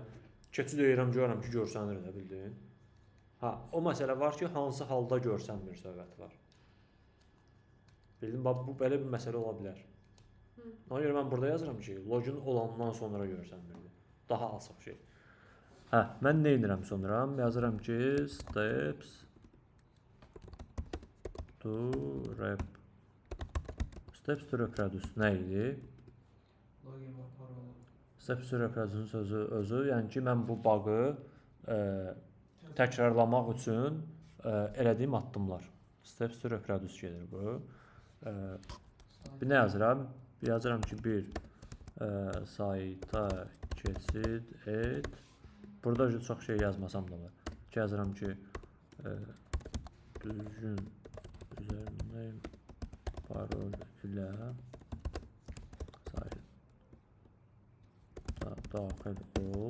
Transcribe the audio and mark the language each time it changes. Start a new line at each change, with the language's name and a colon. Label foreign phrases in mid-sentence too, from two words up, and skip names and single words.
Azerbaijani: Keçid edirəm, görürəm ki, görsənir də, bildin? Ha, o məsələ var ki, hansı halda görsənmir söhbəti var. Bildin, bax, bu belə bir məsələ ola bilər. Ona görə mən burada yazıram ki, login olandan sonra görsənmirdi. Daha açıq şey. Hə, mən nə edirəm sonra? Yazıram ki,
English: steps to reproduce
Azerbaijani: nə idi? Login və parola.
English: Steps to reproduce'un
Azerbaijani: sözü özü, yəni ki, mən bu bağı təkrarlamaq üçün elədiyim addımlar.
English: Steps to reproduce
Azerbaijani: gedir bu. Bir nə yazıram? Yazıram ki, bir sayta keçid et. Burada çox şey yazmasam da var. Yazıram ki, düzgün üzərində parol ilə sayta daxil ol.